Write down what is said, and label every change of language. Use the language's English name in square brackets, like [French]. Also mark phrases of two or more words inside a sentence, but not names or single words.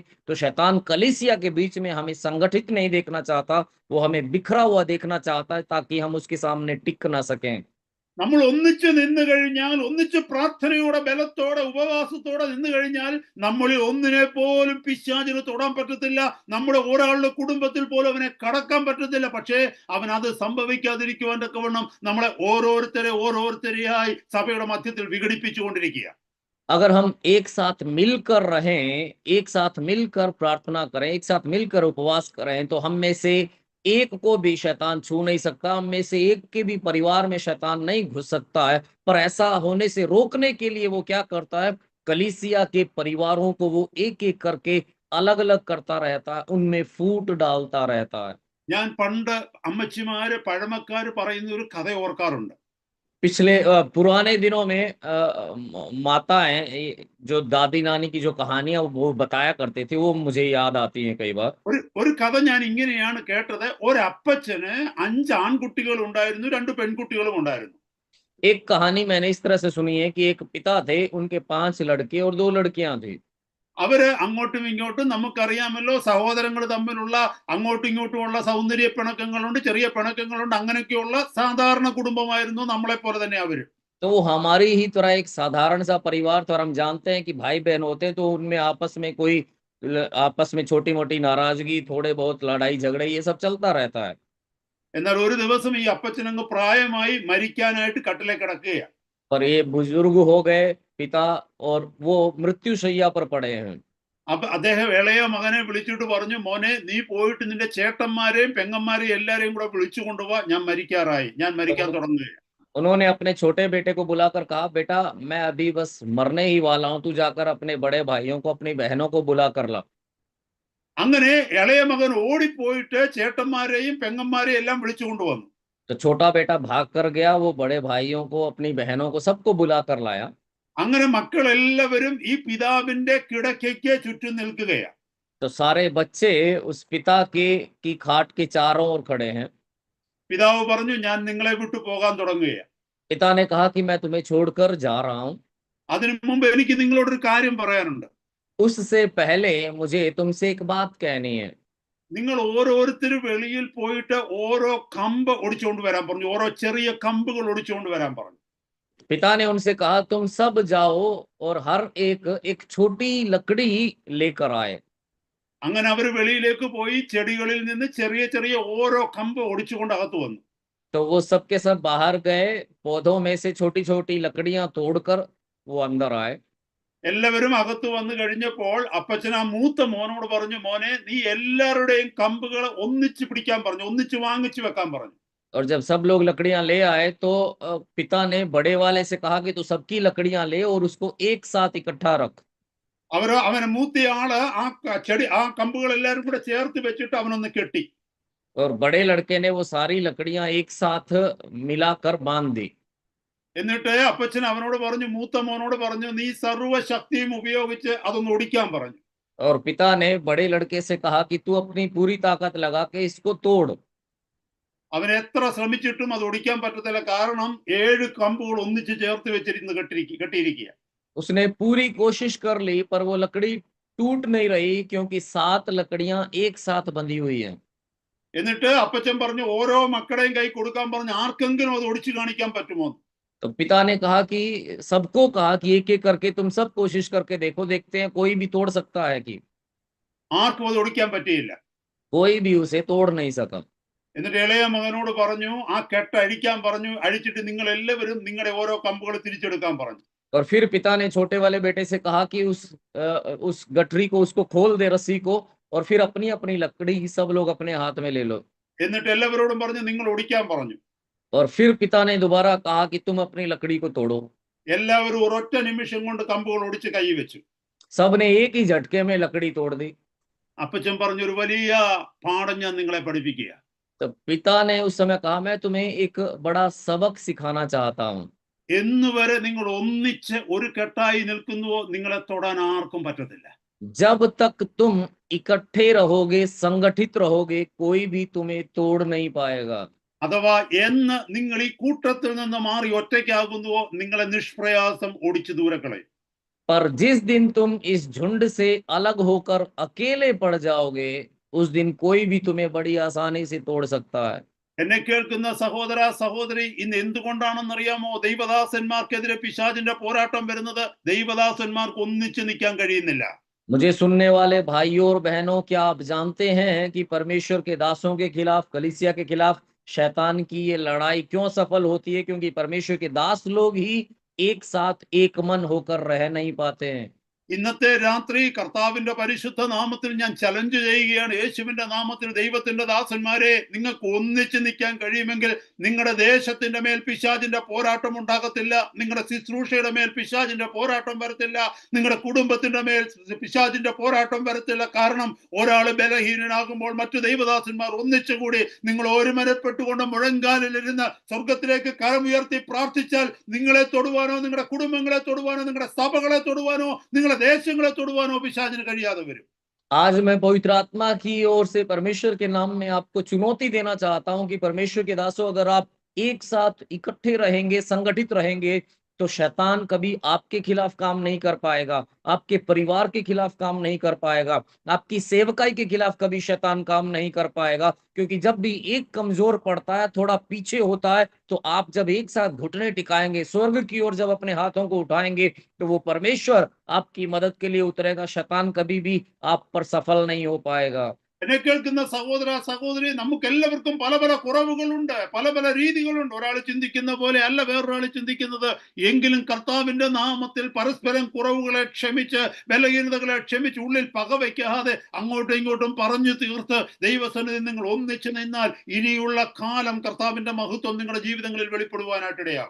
[Hindi] तो शैतान कलीसिया के बीच में हमें संगठित नहीं देखना चाहता, वो हमें बिखरा हुआ देखना चाहता है, ताकि हम उसके सामने टिक ना सकें। [Malayalam] നമ്മൾ ഒന്നിച്ച് നിന്ന് കഴിഞ്ഞാൽ, ഒന്നിച്ച് പ്രാർത്ഥനയോടെ ബലത്തോടെ ഉപവാസത്തോടെ നിന്ന് കഴിഞ്ഞാൽ, നമ്മളിൽ ഒന്നിനെ പോലും പിശാചിന് തൊടാൻ പറ്റത്തില്ല. നമ്മുടെ ഒരാളുടെ കുടുംബത്തിൽ പോലും അവനെ കടക്കാൻ പറ്റത്തില്ല. പക്ഷേ അവൻ അത് സംഭവിക്കാതിരിക്കുവാൻ തക്കവണ്ണം നമ്മളെ ഓരോരുത്തരെയായി സഭയുടെ മധ്യത്തിൽ വിഘടിപ്പിച്ചുകൊണ്ടിരിക്കുക. [Hindi] अगर हम एक साथ मिलकर रहें, एक साथ मिलकर प्रार्थना करें, एक साथ मिलकर उपवास करें, तो हम में से एक को भी शैतान छू नहीं सकता, हम में से एक के भी परिवार में शैतान नहीं घुस सकता है। पर ऐसा होने से रोकने के लिए वो क्या करता है? कलीसिया के परिवारों को वो एक एक करके अलग अलग करता रहता है, उनमें फूट डालता रहता है। [Malayalam] ഞാൻ പണ്ട് അമ്മച്ചിമാര് പഴമക്കാര് പറയുന്ന ഒരു കഥ ഓർക്കാറുണ്ട്. [Hindi] पिछले पुराने दिनों में माताएं, जो दादी नानी की जो कहानियां वो बताया करते थे, वो मुझे याद आती हैं कई बार। [Malayalam] ഒരു കഥ ഞാൻ ഇങ്ങനെയാണ് കേട്ടത്. ഒരപ്പച്ചന് 5 ആൺകുട്ടികൾ ഉണ്ടായിരുന്നു, 2 പെൺകുട്ടികളും ഉണ്ടായിരുന്നു. [Hindi] एक कहानी मैंने इस तरह से सुनी है कि एक पिता थे, उनके 5 लड़के और 2 लड़कियां थी। [Malayalam] അവര് അങ്ങോട്ടും ഇങ്ങോട്ടും, നമുക്കറിയാമല്ലോ സഹോദരങ്ങൾ തമ്മിലുള്ള അങ്ങോട്ടും ഇങ്ങോട്ടുമുള്ള സൗന്ദര്യ പിണക്കങ്ങളുണ്ട്, ചെറിയ പിണക്കങ്ങളുണ്ട്. അങ്ങനെയൊക്കെയുള്ള സാധാരണ കുടുംബമായിരുന്നു, നമ്മളെ പോലെ തന്നെ അവര്. [Hindi] तो वो हमारी ही तरह एक साधारण सा परिवार था, और हम जानते हैं कि भाई बहन होते हैं तो उनमें आपस में छोटी मोटी नाराजगी, थोड़े बहुत लड़ाई झगड़े, ये सब चलता रहता है। [Malayalam] എന്നാൽ ഒരു ദിവസം ഈ അപ്പച്ചനങ്ങ് പ്രായമായി മരിക്കാനായിട്ട് കട്ടിലെ കിടക്കുകയാണ്. [Hindi] पर ये बुजुर्ग हो गए पिता, और वो मृत्यु शैया पर पड़े हैं। [Malayalam] അപ്പൊ അദ്ദേഹം ഇളയ മകനെ വിളിച്ചിട്ട് പറഞ്ഞു, മോനെ നീ പോയിട്ട് നിന്റെ ചേട്ടന്മാരെയും പെങ്ങന്മാരെയും എല്ലാരെയും കൂടെ വിളിച്ചു കൊണ്ടുപോവാ, ഞാൻ മരിക്കാറായി, ഞാൻ മരിക്കാൻ തുടങ്ങുകയാണ്. [Hindi] उन्होंने अपने छोटे बेटे को बुलाकर कहा, बेटा मैं अभी बस मरने ही वाला हूं, तू जाकर अपने बड़े भाइयों को, अपनी बहनों को बुला कर ला। [Malayalam] അങ്ങനെ ഇളയ മകൻ ഓടിപ്പോയിട്ട് ചേട്ടന്മാരെയും പെങ്ങന്മാരെയും എല്ലാം വിളിച്ചു കൊണ്ടുവന്നു. [Hindi] तो छोटा बेटा भाग कर गया, वो बड़े भाइयों को, अपनी बहनों को, सबको बुला कर लाया। [Malayalam] അങ്ങനെ മക്കൾ എല്ലാവരും ഈ പിതാവിന്റെ കിടക്കയ്ക്ക് ചുറ്റും നിൽക്കുകയാണ്. [Hindi] तो सारे बच्चे उस पिता के की खाट के चारों ओर खड़े हैं। [Malayalam] പിതാവ് പറഞ്ഞു, ഞാൻ നിങ്ങളെ വിട്ടു പോകാൻ തുടങ്ങുകയാണ്. [Hindi] पिता ने कहा कि मैं तुम्हें छोड़कर जा रहा हूं। [Malayalam] അതിനു മുമ്പ് എനിക്ക് നിങ്ങളോടൊരു കാര്യം പറയാനുണ്ട്. [Hindi] उससे पहले मुझे तुमसे एक बात कहनी है। [Malayalam] നിങ്ങൾ ഓരോരുത്തരും വെളിയിൽ പോയിട്ട് ഓരോ കമ്പ് ഒടിച്ചുകൊണ്ട് വരാൻ പറഞ്ഞു, ഓരോ ചെറിയ കമ്പുകൾ ഒടിച്ചുകൊണ്ട് വരാൻ പറഞ്ഞു. [Hindi] पिता ने उनसे कहा, तुम सब जाओ और हर एक एक छोटी लकड़ी लेकर आए। [Malayalam] അങ്ങനെ അവർ വെളിയിലേക്ക് പോയി ചെടികളിൽ നിന്ന് ചെറിയ ചെറിയ ഓരോ കമ്പ് ഒടിച്ചുകൊണ്ട് അകത്ത് വന്നു. [Hindi] तो वो सब के सब बाहर गए, पौधों में से छोटी छोटी लकड़ियां तोड़कर वो अंदर आए। [Malayalam] എല്ലാവരും അകത്ത് വന്നു കഴിഞ്ഞപ്പോൾ അപ്പച്ചൻ ആ മൂത്ത മോനോട് പറഞ്ഞു, മോനെ നീ എല്ലാവരുടെയും കമ്പുകൾ ഒന്നിച്ച് പിടിക്കാൻ പറഞ്ഞു, ഒന്നിച്ച് വാങ്ങിച്ചു വെക്കാൻ പറഞ്ഞു. [Hindi] और जब सब लोग लकड़ियां ले आए तो पिता ने बड़े वाले से कहा कि तू सबकी लकड़ियां ले और उसको एक साथ इकट्ठा रख। [Malayalam] അവന് മൂത്തയാള് ആ കമ്പുകൾ എല്ലാവരും കൂടെ ചേർത്ത് വെച്ചിട്ട് അവനൊന്ന് കെട്ടി. [Hindi] और बड़े लड़के ने वो सारी लकड़ियां एक साथ मिलाकर बांध दी। [Malayalam] എന്നിട്ട് അപ്പച്ചൻ അവനോട് പറഞ്ഞു, മൂത്ത മോനോട് പറഞ്ഞു, നീ സർവ്വശക്തിയും ഉപയോഗിച്ച് അതൊന്ന് ഒടിക്കാൻ പറഞ്ഞു. [Hindi] और पिता ने बड़े लड़के से कहा कि तू अपनी पूरी ताकत लगा के इसको तोड़। [Malayalam] അവൻ എത്ര ശ്രമിച്ചിട്ടും അത് ഒടിക്കാൻ പറ്റത്തില്ല, കാരണം 7 കമ്പുകൾ ഒന്നിച്ച് ചേർത്ത് വെച്ചിരുന്ന് കെട്ടിയിരിക്കുക. [Hindi] उसने पूरी कोशिश कर ली पर वो लकड़ी टूट नहीं रही, क्योंकि 7 लकड़ियां एक साथ बंधी हुई हैं। [Malayalam] എന്നിട്ട് അപ്പച്ചൻ പറഞ്ഞു, ഓരോ മക്കളുടെയും കൈ കൊടുക്കാൻ പറഞ്ഞു, ആർക്കെങ്കിലും അത് ഒടിച്ചു കാണിക്കാൻ പറ്റുമോ? [Hindi] तो पिता ने कहा कि सबको कहा कि एक एक करके तुम सब कोशिश करके देखो, देखते हैं कोई भी तोड़ सकता है कि। [Malayalam] ആർക്കും അത് ഒടിക്കാൻ പറ്റിയില്ല. [Hindi] कोई भी उसे तोड़ नहीं सका। [Malayalam] എന്നിട്ട് ഇളയ മകനോട് പറഞ്ഞു, ആ കെട്ട് അഴിക്കാൻ പറഞ്ഞു, അഴിച്ചിട്ട് നിങ്ങൾ എല്ലാവരും നിങ്ങളുടെ ഓരോ കമ്പുകൾ തിരിച്ചെടുക്കാൻ പറഞ്ഞു. [Hindi] और फिर पिता ने छोटे वाले बेटे से कहा कि उस गठरी को, उसको खोल दे रस्सी को, और फिर अपनी अपनी लकड़ी सब लोग अपने हाथ में ले लो। [Malayalam] എന്നിട്ട് എല്ലാവരോടും പറഞ്ഞു, നിങ്ങൾ ഒടിക്കാൻ പറഞ്ഞു. [Hindi] और फिर पिता ने दोबारा कहा कि तुम अपनी लकड़ी को तोड़ो। [Malayalam] എല്ലാവരും ഒരൊറ്റ നിമിഷം കൊണ്ട് കമ്പുകൾ ഒടിച്ച് കൈ വെച്ചു. [Hindi] सबने एक ही झटके में लकड़ी तोड़ दी। [Malayalam] അപ്പച്ചൻ പറഞ്ഞു, ഒരു വലിയ പാഠം ഞാൻ നിങ്ങളെ പഠിപ്പിക്കുക. [Hindi] तो पिता ने उस समय कहा, मैं तुम्हें एक बड़ा सबक सिखाना चाहता हूँ। [Malayalam] എന്നുവരെ നിങ്ങൾ ഒന്നിച്ച് ഒരു കെട്ടായി നിൽക്കുന്നുവോ നിങ്ങളെ തൊടാൻ ആർക്കും പറ്റത്തില്ല. [Hindi] जब तक तुम इकट्ठे रहोगे, संगठित रहोगे, कोई भी तुम्हें तोड़ नहीं पाएगा। [Malayalam] അഥവാ എന്ന് നിങ്ങൾ ഈ കൂട്ടത്തിൽ നിന്ന് മാറി ഒറ്റയ്ക്കാകുന്നുവോ നിങ്ങളെ നിഷ്പ്രയാസം ഓടിച്ചു ദൂരെ കളയും. [Hindi] पर जिस दिन तुम इस झुंड से अलग होकर अकेले पड़ जाओगे, उस दिन कोई भी तुम्हें बड़ी आसानी से तोड़ सकता है। [Malayalam] എന്നെ കേൾക്കുന്ന സഹോദര സഹോദരി, ഇന്ന് എന്തുകൊണ്ടാണെന്നറിയാമോ ദൈവദാസന്മാർക്കെതിരെ പിശാചിന്റെ പോരാട്ടം വരുന്നത്? ദൈവദാസന്മാർക്ക് ഒന്നിച്ചു നിൽക്കാൻ കഴിയുന്നില്ല. [Hindi] मुझे सुनने वाले भाइयों और बहनों, क्या आप जानते हैं कि परमेश्वर के दासों के खिलाफ, कलीसिया के खिलाफ शैतान की ये लड़ाई क्यों सफल होती है? क्योंकि परमेश्वर के दास लोग ही एक साथ एक मन होकर रह नहीं पाते हैं। [Malayalam] ഇന്നത്തെ രാത്രി കർത്താവിന്റെ പരിശുദ്ധ നാമത്തിൽ ഞാൻ ചലഞ്ച് ചെയ്യുകയാണ്. യേശുവിന്റെ നാമത്തിൽ ദൈവത്തിന്റെ ദാസന്മാരെ, നിങ്ങൾക്ക് ഒന്നിച്ച് നിൽക്കാൻ കഴിയുമെങ്കിൽ നിങ്ങളുടെ ദേശത്തിന്റെ മേൽ പിശാചിന്റെ പോരാട്ടം ഉണ്ടാകത്തില്ല, നിങ്ങളുടെ ശുശ്രൂഷയുടെ മേൽ പിശാചിന്റെ പോരാട്ടം വരത്തില്ല, നിങ്ങളുടെ കുടുംബത്തിന്റെ മേൽ പിശാചിന്റെ പോരാട്ടം വരത്തില്ല. കാരണം ഒരാൾ ബലഹീനനാകുമ്പോൾ മറ്റു ദൈവദാസന്മാർ ഒന്നിച്ചുകൂടി നിങ്ങൾ ഒരുമനപ്പെട്ടുകൊണ്ട് മുഴങ്കാലിലിരുന്ന് സ്വർഗത്തിലേക്ക് കരമുയർത്തി പ്രാർത്ഥിച്ചാൽ നിങ്ങളെ തൊടുവാനോ, നിങ്ങളുടെ കുടുംബങ്ങളെ തൊടുവാനോ, നിങ്ങളുടെ സഭകളെ തൊടുവാനോ, നിങ്ങളുടെ ദേശങ്ങളെ തൊടുവാനോ പിശാചിന് കഴിയാതെ വരും. [Hindi] आज मैं पवित्र आत्मा की ओर से परमेश्वर के नाम में आपको चुनौती देना चाहता हूं कि परमेश्वर के दासों, अगर आप एक साथ इकट्ठे रहेंगे, संगठित रहेंगे, तो शैतान कभी आपके खिलाफ काम नहीं कर पाएगा, आपके परिवार के खिलाफ काम नहीं कर पाएगा, आपकी सेवकाई के खिलाफ कभी शैतान काम नहीं कर पाएगा। क्योंकि जब भी एक कमजोर पड़ता है, थोड़ा पीछे होता है, तो आप जब एक साथ घुटने टिकाएंगे, स्वर्ग की ओर जब अपने हाथों को उठाएंगे, तो वो परमेश्वर आपकी मदद के लिए उतरेगा। शैतान कभी भी आप पर सफल नहीं हो पाएगा। [Malayalam] എന്നെ കേൾക്കുന്ന സഹോദര സഹോദരി, നമുക്ക് എല്ലാവർക്കും പല പല കുറവുകളുണ്ട്, പല പല രീതികളുണ്ട്. ഒരാൾ ചിന്തിക്കുന്ന പോലെ അല്ല വേറൊരാൾ ചിന്തിക്കുന്നത്. എങ്കിലും കർത്താവിന്റെ നാമത്തിൽ പരസ്പരം കുറവുകളെ ക്ഷമിച്ച്, ബലഹീനതകളെ ക്ഷമിച്ച്, ഉള്ളിൽ പകവയ്ക്കാതെ അങ്ങോട്ടും ഇങ്ങോട്ടും പറഞ്ഞു തീർത്ത് ദൈവസന്നിധി നിങ്ങൾ ഒന്നിച്ചു നിന്നാൽ ഇനിയുള്ള കാലം കർത്താവിന്റെ മഹത്വം നിങ്ങളുടെ ജീവിതങ്ങളിൽ വെളിപ്പെടുവാനായിട്ടിടയാകും.